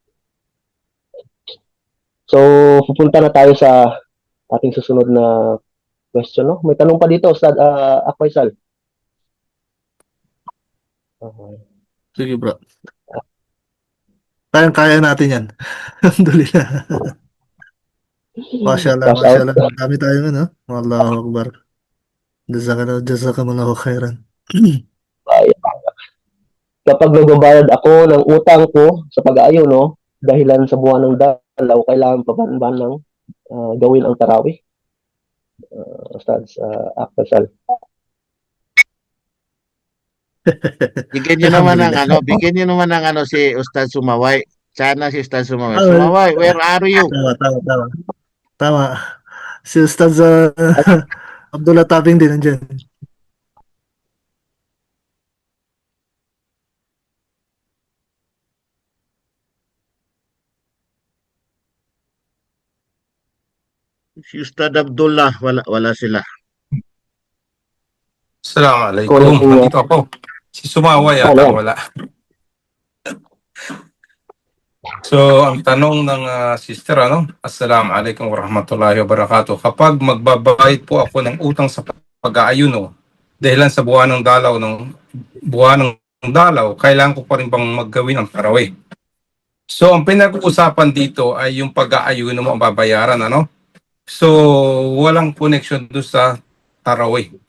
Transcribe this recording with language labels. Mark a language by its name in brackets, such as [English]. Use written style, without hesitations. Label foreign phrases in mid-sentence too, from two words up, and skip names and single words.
[Filipino] So, pupunta na tayo sa ating susunod na question, no? May tanong pa dito, Ustad Akwaisal. Okay. Sige bro. Kaya natin yan. [Arabic] الحمد لله. ما شاء الله, [English] Cash out. [Filipino] mashallah. Dami tayong ano. [Arabic] الله أكبر. جزاك الله خيرا. [Filipino] Ay, kapag nagbabayad ako ng utang ko sa pag-aayaw, no? Dahilan sa buwan ng dalaw, kailangan pa ba ng gawin ang tarawih? Ustads Akwaisal. Bigyan nyo naman ng bigyan nyo naman ng si Ustad Sumaway. Sana si Ustad Sumaway. Sumaway, [English] where are you? [Filipino] Tama. Tama. Si Ustaz Abdullah Tabing din nandiyan. Si Ustad Abdullah, wala sila. Assalamualaikum. Kunin niyo. Nandito ako. Si Sumawa yata Wala. wala. So, ang tanong ng sister, [Arabic] السلام عليكم ورحمة الله وبركاته. [Filipino] Kapag magbabayad po ako ng utang sa pag-aayuno, dahilan sa buwan ng dalaw, kailangan ko pa rin bang maggawin ang tarawih? So, ang pinag-uusapan dito ay yung pag-aayuno mo ang babayaran, So, walang connection doon sa tarawih.